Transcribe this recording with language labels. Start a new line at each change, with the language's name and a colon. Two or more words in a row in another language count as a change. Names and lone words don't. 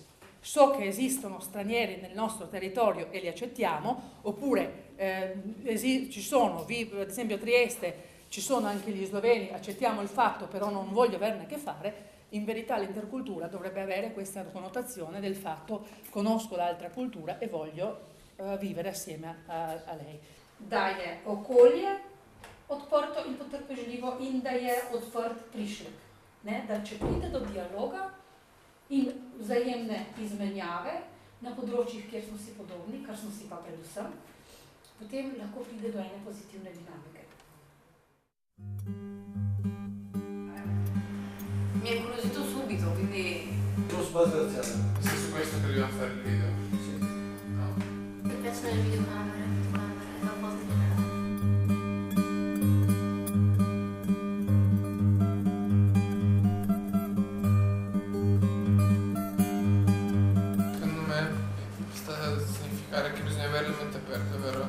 Italian: So che esistono stranieri nel nostro territorio e li accettiamo, oppure ci sono, ad esempio a Trieste, ci sono anche gli sloveni, accettiamo il fatto, però non voglio averne a che fare. In verità l'intercultura dovrebbe avere questa connotazione del fatto conosco l'altra cultura e voglio vivere assieme a lei.
Slovenian: Da je okolje odprto in potrpežljivo in da je odprt prišlek. Ne? Da če pride do dialoga in vzajemne izmenjave na področjih, kjer smo si podobni, kar smo si pa predvsem, potem lahko pride do ene pozitivne dinamike.
Italian: Mi è incuriosito subito, quindi... Giusto spaziazione. È su questo che dobbiamo fare il video? Sì. No. Mi piacciono le videocamere, è una cosa generale. Secondo me sta a significare che bisogna avere la mente aperta, vero?